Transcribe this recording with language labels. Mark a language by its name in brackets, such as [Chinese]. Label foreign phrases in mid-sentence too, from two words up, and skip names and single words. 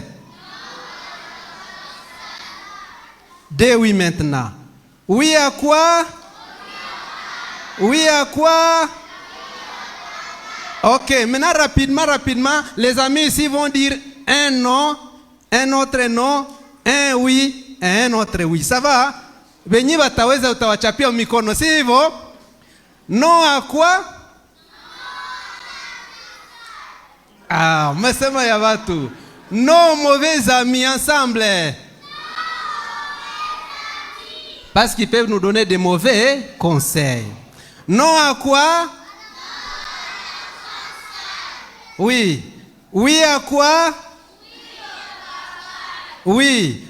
[French] Des oui maintenant. Oui à quoi? Oui à quoi? Ok, maintenant rapidement, les amis ici vont dire un non, un autre non, un oui et un autre oui. Ça va? [Swahili] Venye wataweza utawachapia mikono, si hivyo? [French] Non à quoi? [Swahili] Ah, mmesema ya watu. [French] Non mauvais amis ensemble. Parce qu'ils peuvent nous donner des mauvais conseils. Non à quoi? Oui. Oui à quoi? Oui.